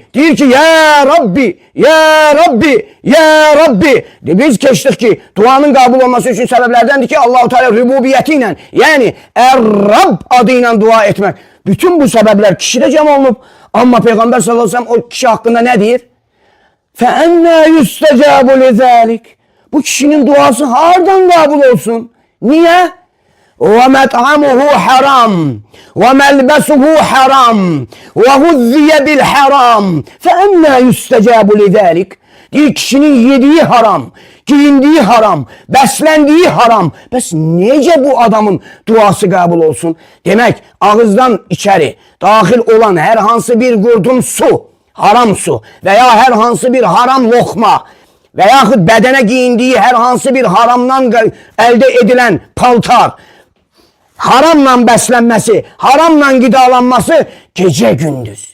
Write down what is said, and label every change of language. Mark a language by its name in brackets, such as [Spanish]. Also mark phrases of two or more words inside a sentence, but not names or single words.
[Azerbaijani] Deyir ki, [Arabic] يا رب يا رب يا رب. [Azerbaijani] Biz keçdik ki, duanın qabul olması üçün səbəblərdəndir ki, Allah-u Teala rübubiyyəti ilə, yəni Er-Rab adı ilə dua etmək. Bütün bu səbəblər kişidə cəm olunub. Amma Peyğəmbər [Arabic] صلى الله عليه وسلم [Azerbaijani] o kişi haqqında nə deyir? [Arabic] فَاَنَّا يُسْتَجَابُ لِذَٰلِكِ [Azerbaijani] Bu kişinin duası hardan qabul olsun? Niye? [Arabic] وَمَطْعَمُهُ حَرَامٌ وَمَلْبَسُهُ حَرَامٌ وَغُذِّيَ بِالْحَرَامِ فَاَنَّا يُسْتَجَابُ لِذَٰلِكِ [Turkish] Deyir, kişinin yediği haram, giyindiği haram, beslendiği haram. [Azerbaijani] Bəs necə bu adamın duası qabul olsun? Demək, ağızdan içeri daxil olan hər hansı bir qurdum su, haram su veya hər hansı bir haram lokma və yaxud bədənə giyindiği hər hansı bir haramdan əldə edilen paltar, haramla bəslənməsi, haramla qidalanması gecə gündüz.